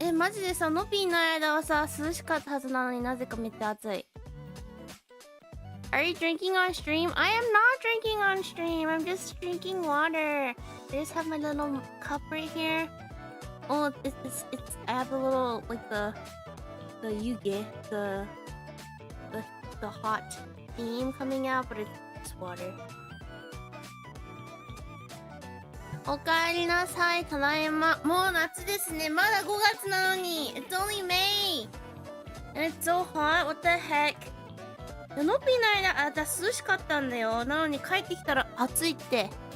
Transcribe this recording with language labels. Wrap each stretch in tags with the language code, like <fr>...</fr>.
<ja>マジでさ、ノピーの間はさ、涼しかったはずなのになぜかめっちゃ暑い。</ja> <en>Are you drinking on stream? I am not drinking on stream. I'm just drinking water. I just have my little cup right here. Oh, I have a little, like the yuge, the hot steam coming out, but it's just water.</en> <ja>おかえりなさい、ただいま。もう夏ですね。まだ5月なのに。</ja> <en>It's only May. And it's so hot. What the heck?</en> <ja>ノピーの間、私涼しかったんだよ。なのに帰ってきたら暑いって。</ja>